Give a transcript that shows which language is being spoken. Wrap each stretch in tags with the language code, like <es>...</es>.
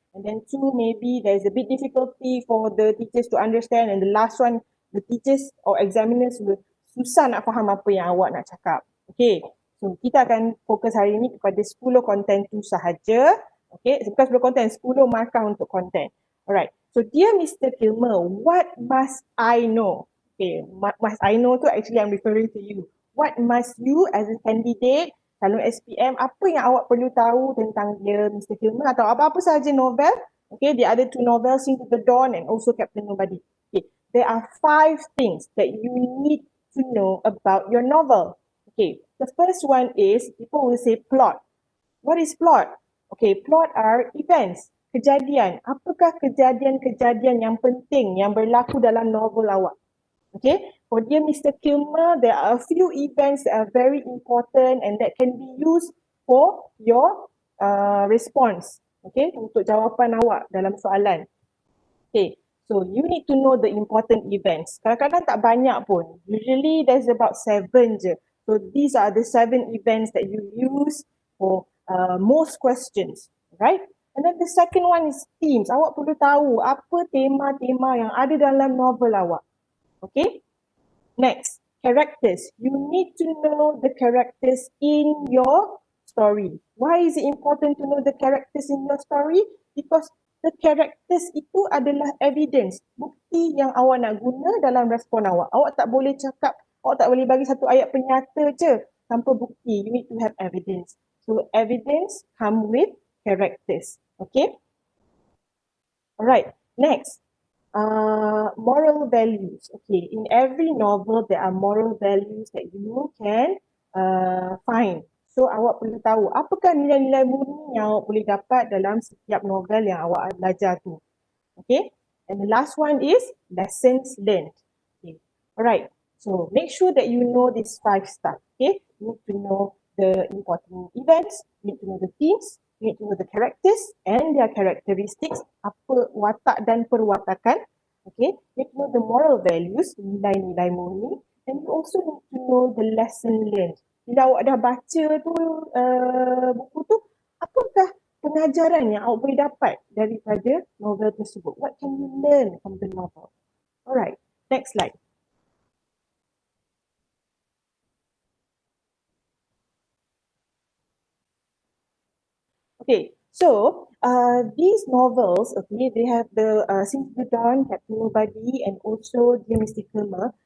<en>And then 2, maybe there's a bit difficulty for the teachers to understand, and the last one, the teachers or examiners will</en> <ms>susah nak faham apa yang awak nak cakap. Okay, so kita akan fokus hari ini kepada 10 konten tu sahaja. Okay, bukan 10 konten, 10 markah untuk konten. Alright, so dear Mr.</ms> <en>Kilmer, what must I know? Okay, must I know tu actually I'm referring to you. What must you as a candidate, calon SPM,</en> <ms>apa yang awak perlu tahu tentang dia</ms> <en>Mr. Kilmer</en> <ms>atau apa-apa sahaja novel?</ms> <en>Okay, the other 2 novels, Sing to the Dawn and also Captain Nobody. Okay, there are 5 things that you need to know about your novel. Okay, the first one is, people will say plot. What is plot? Okay, plot are events, kejadian.</en> <ms>Apakah kejadian-kejadian yang penting yang berlaku dalam novel awak?</ms> <en>Okay, for dear Mr. Kilmer, there are a few events that are very important and that can be used for your response.</en> <ms>Okay, untuk jawapan awak dalam soalan.</ms> <en>Okay, so you need to know the important events.</en> <ms>Kadang-kadang tak banyak pun.</ms> <en>Usually there's about 7 je. So these are the 7 events that you use for most questions, right? And then the second one is themes.</en> <ms>Awak perlu tahu apa tema-tema yang ada dalam novel awak. Okay?</ms> <en>Next, characters. You need to know the characters in your story. Why is it important to know the characters in your story? Because the characters</en> <ms>itu adalah evidence, bukti yang awak nak guna dalam respon awak. Awak tak boleh cakap, awak tak boleh bagi satu ayat penyata je tanpa bukti.</ms> <en>You need to have evidence. So evidence come with characters.</en> <ms>Okay. Alright. Next.</ms> <en>Moral values. Okay, in every novel there are moral values that you can find.</en> <ms>So awak perlu tahu apakah nilai-nilai murni yang awak boleh dapat dalam setiap novel yang awak belajar tu.</ms> <en>Okay, and the last one is lessons learned. Okay, alright. So make sure that you know these 5 stuff. Okay, you need to know the important events, you need to know the themes, you need to know the characters and their characteristics,</en> <ms>apa watak dan perwatakan.</ms> <en>Okay, you need to know the moral values,</en> <ms>nilai-nilai murni,</ms> <en>and you also need to know the lesson learned.</en> <ms>Bila awak dah baca tu buku tu, apakah pengajaran yang awak boleh dapat daripada novel tersebut?</ms> <en>What can you learn from the novel? Alright, next slide. Okay, so these novels, okay, they have the Since the Dawn, Captain Nobody, and also Dear Mr. Kilmer.</en>